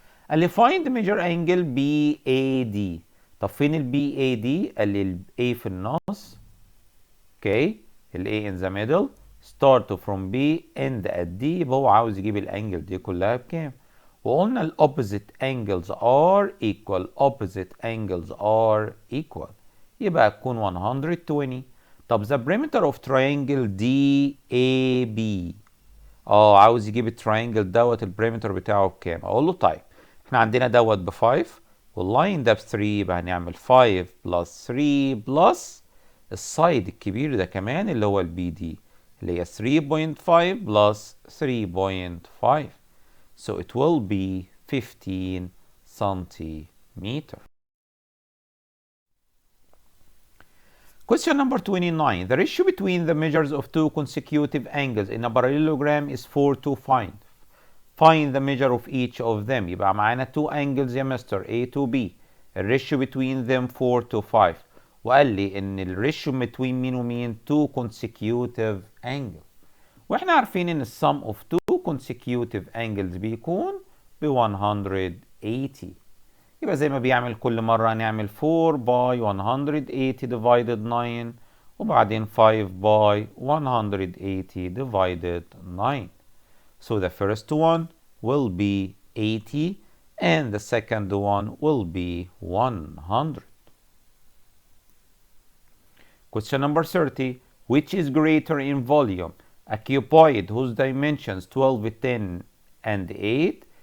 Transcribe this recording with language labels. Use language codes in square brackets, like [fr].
[ar] قال لي [en] find measure angle BAD. [ar] طب فين ال BAD؟ قال لي ال A في النص، اوكي، ال A in the middle، [en] start from B end at D، [ar] يبقى هو عاوز يجيب الانجل دي كلها بكام؟ وقلنا ال [en] opposite angles are equal، [ar] opposite angles are equal، يبقى هتكون 120. طب [en] the perimeter of triangle DAB، [ar] عاوز يجيب التراينجل دوت البريمتر بتاعه بكام؟ اقول له طيب احنا عندنا دوت ب 5 واللاين ده ب 3، يبقى هنعمل 5 بلس 3 بلس السايد الكبير ده كمان اللي هو البي دي اللي هي 3.5 بلس 3.5، [en] so it will be 15 centimeter. Question number 29. The ratio between the measures of two consecutive angles in a parallelogram is 4 to 5. Find the measure of each of them. [ar] يبقى معانا [en] two angles [ar] يا مستر [en] A to B. [ar] الريشيو between them 4 to 5. وقال لي ان الريشيو between مين ومين؟ [en] two consecutive angles. [ar] واحنا عارفين ان السم [en] of two consecutive angles [ar] بيكون ب 180. يبقى زي ما بيعمل كل مرة هنعمل 4 by 180 divided 9 وبعدين 5 by 180 divided 9. [en] So the first one will be 80 and the second one will be 100. Question number 30. Which is greater in volume? A cuboid whose dimensions 12, 10 and 8.